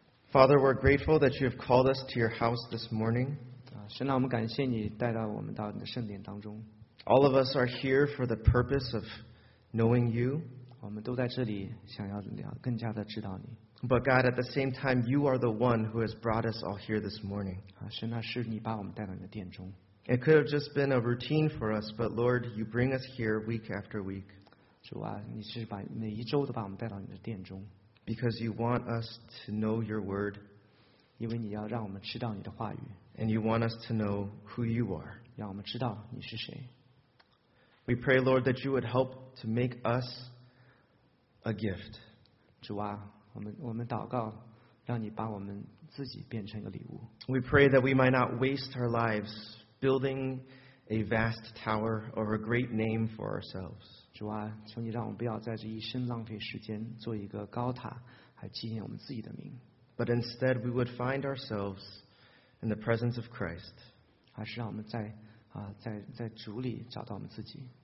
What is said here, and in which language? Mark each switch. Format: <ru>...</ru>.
<en>Father, we're grateful that you have called us to your house this morning.</en> <zh>神啊，我们感谢你带到我们到你的圣殿当中。</zh> <en>All of us are here for the purpose of knowing you.</en> <zh>我们都在这里想要更加的知道你。</zh> <en>But God, at the same time, you are the one who has brought us all here this morning.</en> <zh>神啊，是你把我们带到你的殿中。</zh> <en>It could have just been a routine for us, but Lord, you bring us here week after week.</en> <zh>主啊，你是把每一周都把我们带到你的殿中。</zh> <en>Because you want us to know your word.</en> <zh>因为你要让我们知道你的话语。</zh> <en>And you want us to know who you are.</en> <zh>让我们知道你是谁。</zh> <en>We pray, Lord, that you would help to make us a gift.</en> <zh>主啊，我们祷告，让你把我们自己变成一个礼物。</zh> <en>We pray that we might not waste our lives building a vast tower or a great name for ourselves.</en> <zh>主啊，求你让我们不要在这一生浪费时间做一个高塔，还纪念我们自己的名。</zh> <en>But instead, we would find ourselves in the presence of Christ.</en> <zh>还是让我们在在主里找到我们自己。</zh>